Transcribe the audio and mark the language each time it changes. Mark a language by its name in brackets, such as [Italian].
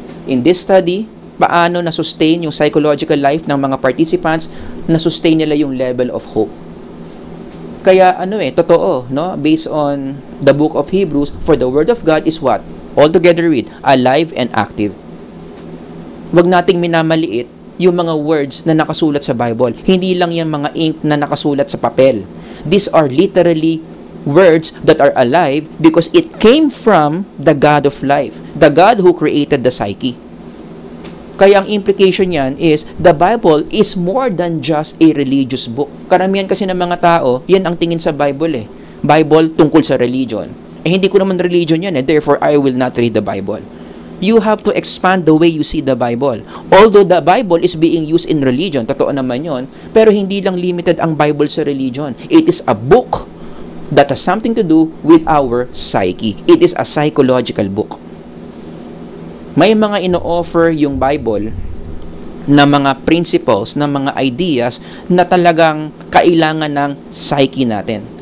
[Filipino] In this study, paano na-sustain yung psychological life ng mga participants, na-sustain nila yung level of hope. Kaya totoo, no? [English] Based on the book of Hebrews, for the word of God is what? All together read, alive and active. [Filipino] Wag nating minamaliit yung mga words na nakasulat sa Bible. Hindi lang yung mga ink na nakasulat sa papel. [English] These are literally words that are alive because it came from the God of life, the God who created the psyche. [Filipino] Kaya ang implication yan [English] is, the Bible is more than just a religious book. [Filipino] Karamihan kasi ng mga tao, yan ang tingin sa Bible Bible tungkol sa religion. Hindi ko naman religion yan [English] therefore I will not read the Bible. You have to expand the way you see the Bible. Although the Bible is being used in religion, [Filipino] totoo naman yon, pero hindi lang limited ang Bible sa religion. [English] It is a book that has something to do with our psyche. It is a psychological book. [Filipino] May mga ino-offer yung Bible na mga principles, na mga ideas na talagang kailangan ng psyche natin.